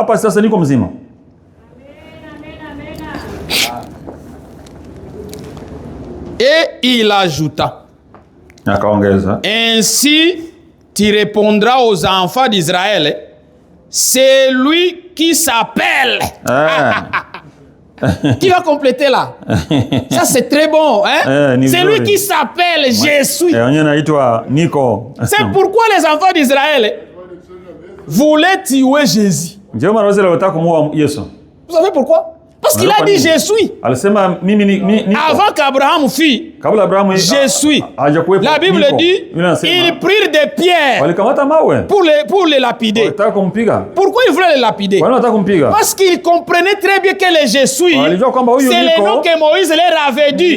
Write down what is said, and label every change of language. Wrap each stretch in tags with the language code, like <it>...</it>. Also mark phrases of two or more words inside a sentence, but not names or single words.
<fr>Et il ajouta, ainsi tu répondras aux enfants d'Israël, c'est lui qui s'appelle. Qui va compléter là? Ça c'est très bon. C'est lui qui s'appelle Je suis. C'est pourquoi les enfants d'Israël, voulait tuer Jésus.</fr> <sw>Ndio maana wazee walitaka kumuua Yesu.</sw> <fr>Vous savez pourquoi? Parce qu'il a dit je suis.</fr> <sw>Alisema mimi</sw> <fr>avant qu'Abraham fût,</fr> <sw>kabla Abrahamu</sw> <fr>je suis. La Bible dit, ils prirent des pierres pour les lapider. Pourquoi ils voulaient les lapider? Parce qu'ils comprenaient très bien que les je suis, c'est le nom que Moïse leur avait dit.</fr>